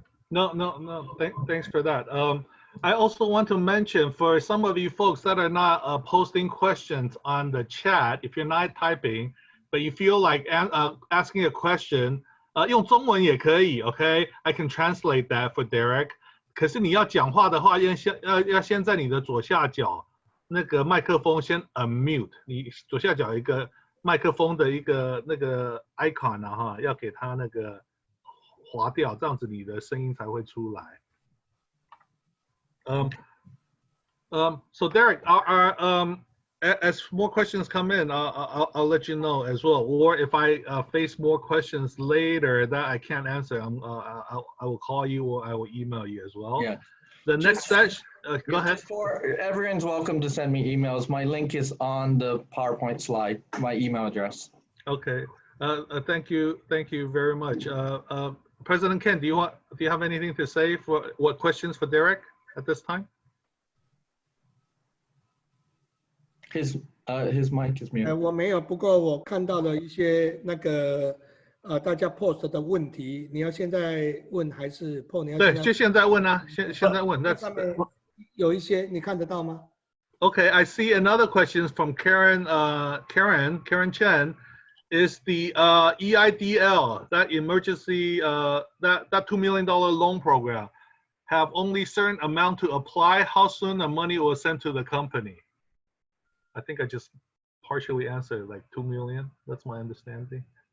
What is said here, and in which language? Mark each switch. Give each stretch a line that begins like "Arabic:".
English: No. Thanks for that. I also want to mention for some of you folks that are not posting questions on the chat, if you're not typing, but you feel like asking a question,
Chinese: 用中文也可以
English: okay? I can translate that for Derek.
Chinese: 可是你要讲话的话，要先在你的左下角那个麦克风先 unmute， 你左下角一个麦克风的一个那个 icon 啊哈，要给它那个划掉，这样子你的声音才会出来。
English: So Derek, as more questions come in, I'll let you know as well. Or if I face more questions later that I can't answer, I will call you or I will email you as well. Yeah. The next session, go ahead. Everyone's welcome to send me emails. My link is on the PowerPoint slide, my email address. Okay. Thank you very much. President Ken, do you have anything to say for what questions for Derek at this time? His mic is muted.
Chinese: 我没有，不过我看到了一些那个大家 post 的问题，你要现在问还是 post？ 你要对，就现在问啊，现在问。那上面有一些你看得到吗？
English: Okay, I see another question from Karen Chen. Is the EIDL, that emergency, that $2 million loan program, have only certain amount to apply? How soon the money was sent to the company? I think I just partially answered, like 2 million. That's my understanding.